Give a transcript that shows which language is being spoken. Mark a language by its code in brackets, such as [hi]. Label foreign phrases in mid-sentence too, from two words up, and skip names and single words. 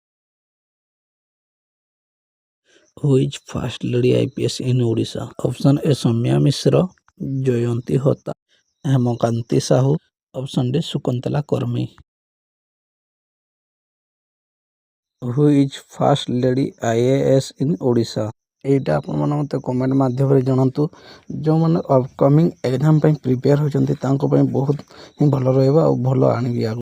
[en] Who is first lady IPS in Odisha? Option A Soumya Mishra, Jayanti Hota, Hemakanti Sahu, Option D Sukuntala Kormi. Who is first lady IAS in Odisha? [or] ଏଇଟା ଆପଣମାନେ ମୋତେ କମେଣ୍ଟ ମାଧ୍ୟମରେ ଜଣାନ୍ତୁ। ଯେଉଁମାନେ [en] upcoming exam [or] ପାଇଁ ପ୍ରିପେୟାର ହେଉଛନ୍ତି ତାଙ୍କ ପାଇଁ ବହୁତ ହିଁ ଭଲ ରହିବ ଆଉ ଭଲ ଆଣିବି ଆଗକୁ।